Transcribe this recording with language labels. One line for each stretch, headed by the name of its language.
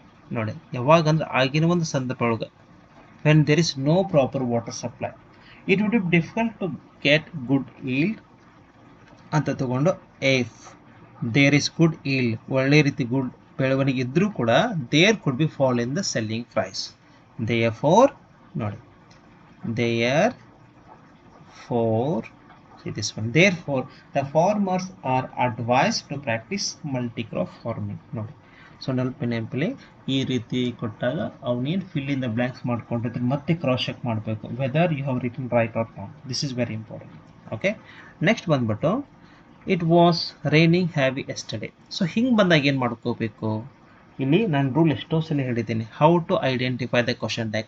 Kannada: ನೋಡಿ, ಯಾವಾಗಂದ್ರೆ ಆಗಿನ ಒಂದು ಸಂದರ್ಭ ಒಳಗೆ
English: when there is no proper water supply it would be difficult to get good yield
Kannada: ಅಂತ ತಗೊಂಡು
English: if there is good yield,
Kannada: ಒಳ್ಳೆ ರೀತಿ ಗುಡ್ ಬೆಳವಣಿಗೆ ಇದ್ರೂ ಕೂಡ
English: There could be fall in the selling price. Therefore ನೋಡಿ, therefore this one, therefore the farmers are advised to practice multi-crop farming.
Kannada: ನೋಡಿ, so ನೆನಪಲ್ಲಿ ಈ ರೀತಿ ಕೊಟ್ಟಾಗ ಅವನೇನು
English: fill in the blanks
Kannada: ಮಾಡ್ಕೊಂಡಿದ್ರೆ ಮತ್ತೆ
English: Cross check ಮಾಡಬೇಕು whether you have written right or not. This is very important. Okay, next
Kannada: ಬಂದ್ಬಿಟ್ಟು
English: It was raining heavy yesterday.
Kannada: So ಹಿಂಗೆ ಬಂದಾಗ ಏನು ಮಾಡ್ಕೋಬೇಕು, ಇಲ್ಲಿ ನಾನು ರೂಲ್ ಎಷ್ಟೋ ಸಲ ಹೇಳಿದ್ದೀನಿ,
English: How to identify the question tag.